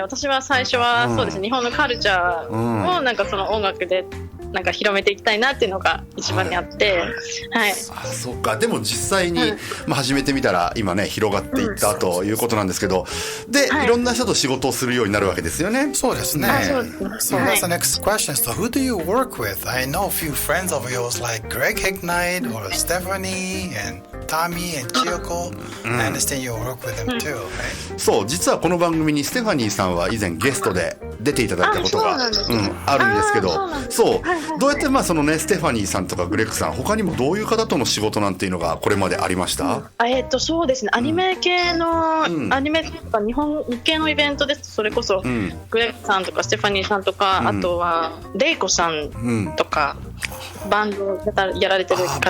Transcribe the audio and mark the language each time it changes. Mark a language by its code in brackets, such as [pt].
[ja] 私は最初はそうですね、日本のカルチャーをなんかその音楽でなんか広めていきたいなっていうのが一番にあって、はい。そうか。でも実際に、始めてみたら今ね広がっていったということなんですけど、で、いろんな人と仕事をするようになるわけですよね。そうですね。 [en] So that's the next question. So who do you work with? I know a few friends of yours like Greg Hicknight or Stephanie and Tommy and Chiyoko. I understand you work with them too, right? [ja] そう、実はこの番組にステファニーさんは以前ゲストで出ていただいたことがあるんですけど、そう、どうやってそのねステファニーさんとかグレッグさん、他にもどういう方との仕事なんていうのがこれまでありました？そうですね、アニメ系の、アニメとか日系のイベントですと、それこそ、グレッグさんとかステファニーさんとか、あとはレイコさんとか、バンドやられてる方。